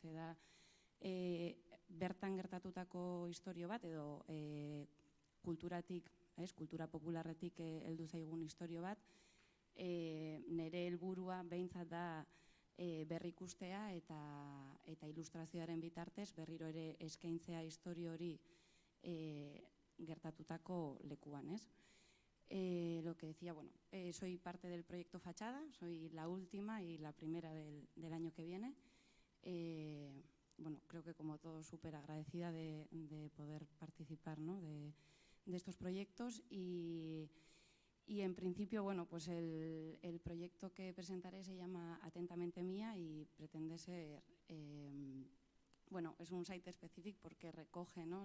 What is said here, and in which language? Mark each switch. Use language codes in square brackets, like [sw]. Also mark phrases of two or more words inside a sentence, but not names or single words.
[eu] Eda bertan gertatutako istorio bat, edo kulturatik, kultura popularretik heldu zaigun istorio bat, nire helburua behintzat da berrikustea eta ilustrazioaren bitartez berriro ere eskaintzea istorio hori gertatutako lekuan, ez? [es] Lo que decía, bueno, soy parte del proyecto Fachada, soy la última y la primera del año que viene. Bueno, creo que como todos súper agradecida de poder participar, ¿no? de estos proyectos y en principio, bueno, pues el proyecto que presentaré se llama Atentamente Mía y pretende ser, bueno, es un site específico porque recoge, ¿no?